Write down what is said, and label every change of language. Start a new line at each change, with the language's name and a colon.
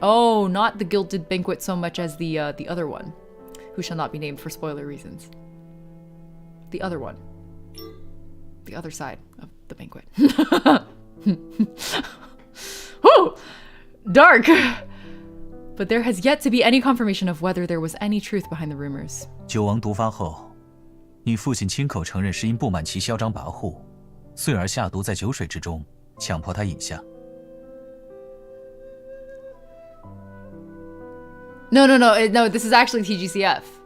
English: Oh, not the gilded banquet so much as the other one, who shall not be named for spoiler reasons. The other one. The other side of the banquet. Whew! Dark! But there has yet to be any confirmation of whether there was any truth behind the rumors.
Chinese: 酒王毒发后，你父亲亲口承认是因不满其嚣张跋扈，遂而下毒在酒水之中，强迫他饮下。
English: No, this is actually TGCF.